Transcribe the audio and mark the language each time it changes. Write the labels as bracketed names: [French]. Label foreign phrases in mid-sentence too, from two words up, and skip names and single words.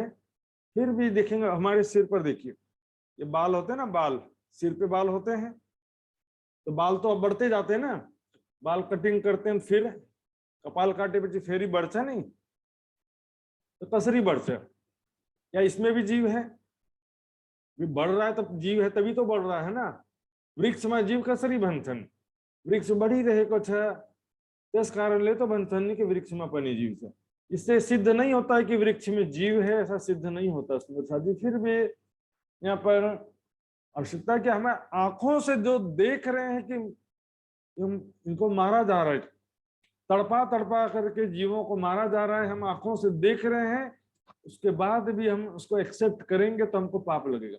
[Hindi] फिर भी देखेंगे हमारे सिर पर, देखिए ये बाल होते हैं ना, बाल सिर पे बाल होते हैं, तो बाल तो अब बढ़ते जाते हैं ना, बाल कटिंग करते हैं, फिर कपाल काटे पे फेरी बढ़ता नहीं तो कसरी बढ़ता, क्या इसमें भी जीव है? भी बढ़ रहा है तब जीव है, तभी तो बढ़ रहा है ना। [Nepali] वृक्ष में जीव कसरी बन्छन्, वृक्ष बढ़िरहेको छ त्यस कारणले तो बन्छन् कि वृक्ष में पनि जीव छ। [Hindi] इससे सिद्ध नहीं होता है कि वृक्ष में जीव है, ऐसा सिद्ध नहीं होता सुंदर साथी। फिर भी यहाँ पर आवश्यकता कि हमें आंखों से जो देख रहे हैं कि इनको मारा जा रहा है, तड़पा तड़पा करके जीवों को मारा जा रहा है, हम आंखों से देख रहे हैं, उसके बाद भी हम उसको एक्सेप्ट करेंगे तो हमको पाप लगेगा।